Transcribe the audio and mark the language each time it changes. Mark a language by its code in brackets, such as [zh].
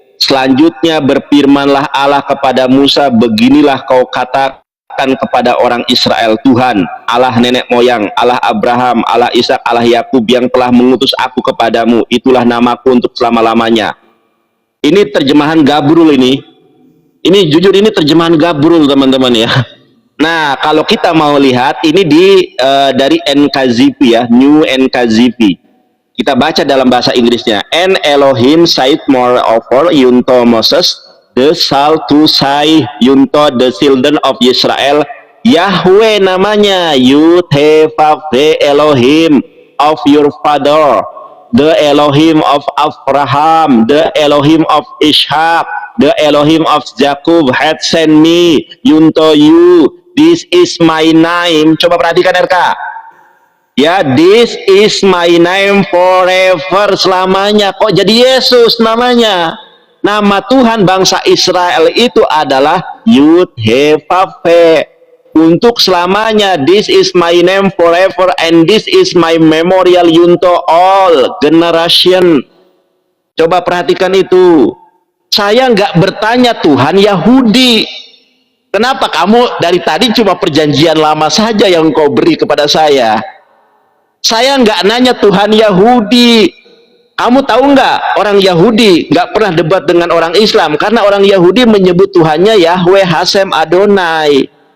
[id] Selanjutnya berfirmanlah Allah kepada Musa, beginilah kau katakan kepada orang Israel, Tuhan, Allah nenek moyang, Allah Abraham, Allah Ishak, Allah Yakub yang telah mengutus aku kepadamu, itulah namaku untuk selama-lamanya. Ini terjemahan Gabrul ini. Ini jujur ini terjemahan Gabrul teman-teman ya. Nah, kalau kita mau lihat ini dari NKJV ya, New NKJV. Kita baca dalam bahasa Inggrisnya. [en] And Elohim said moreover unto Moses, the shall to say unto the children of Israel, [id] Yahweh namanya, [en] Yud-He-Vav-He Elohim of your father, the Elohim of Abraham, the Elohim of Ishak, the Elohim of Jacob had sent me unto you. This is my name. [id] Coba perhatikan RK. Ya, [en] this is my name forever, [id] selamanya. Kok jadi Yesus namanya? Nama Tuhan bangsa Israel itu adalah Yud-He-Vav-He. Untuk selamanya. [en] This is my name forever and this is my memorial unto all generation. [id] Coba perhatikan itu. Saya nggak bertanya Tuhan Yahudi. Kenapa kamu dari tadi cuma perjanjian lama saja yang kau beri kepada saya? Saya nggak nanya Tuhan Yahudi. Kamu tahu nggak, orang Yahudi nggak pernah debat dengan orang Islam karena orang Yahudi menyebut Tuhannya Yahweh Hashem Adonai.